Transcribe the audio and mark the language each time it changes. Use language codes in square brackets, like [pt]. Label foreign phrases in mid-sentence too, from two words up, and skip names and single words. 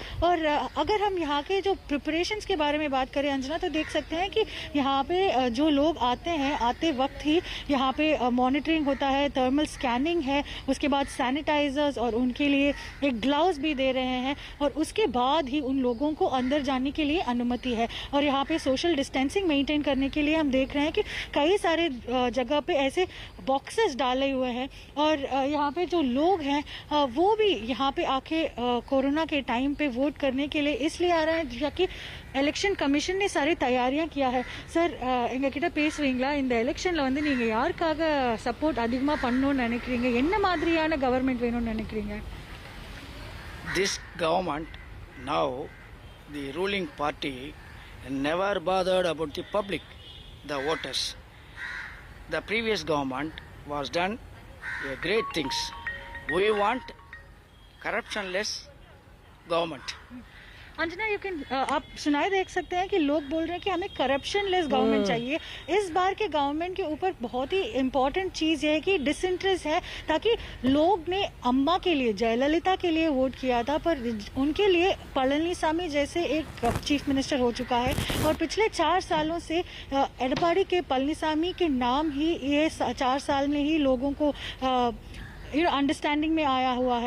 [hi] और अगर हम यहाँ के जो प्रिपरेशंस के बारे में बात करें अंजना, तो देख सकते हैं कि यहाँ पे जो लोग आते हैं, आते वक्त ही यहाँ पे मॉनिटरिंग होता है, [en] thermal scanning [hi] है, उसके बाद सैनिटाइजर्स और उनके लिए एक ग्लव्स भी दे रहे हैं और उसके बाद ही उन लोगों को अंदर जाने के लिए अनुमति है। और यहाँ पे [en] social distancing maintain [hi] करने के लिए हम देख रहे हैं कि कई सारे जगह पे ऐसे बॉक्सेस डाले हुए हैं और यहाँ पे जो लोग हैं वो भी यहाँ पे आके कोरोना के टाइम पे वोट करने के लिए इसलिए आ रहे हैं ताकि [en] election commission [hi] सारी तैयारियां किया है। [ta] சார், எங்ககிட்ட பேசுவீங்களா? இந்த எலெக்ஷன்ல வந்து நீங்க யாருக்காக சப்போர்ட் அதிகமா பண்ணணும்னு நினைக்கிறீங்க? என்ன மாதிரியான கவர்மெண்ட் வேணும்னு நினைக்கிறீங்க? [en] This government, now the ruling party, never bothered about the public, the voters. The previous government was done great things. We want corruptionless government. [hi] अंजना, [en] you can [hi] आप सुनाई देख सकते हैं कि लोग बोल रहे हैं कि हमें [en] corruption less government [hi] चाहिए। इस बार के गवर्नमेंट के ऊपर बहुत ही इम्पोर्टेंट चीज़ है कि डिसइंटरेस्ट है, ताकि लोग ने अम्मा के लिए, जयललिता के लिए वोट किया था, पर उनके लिए पलनीसामी जैसे एक [en] chief minister [hi] हो चुका है और पिछले 4 सालों से एडपाड़ी के पलनीसामी के नाम ही ये 4 साल में ही लोगों को अंडरस्टैंडिंग में आया हुआ है।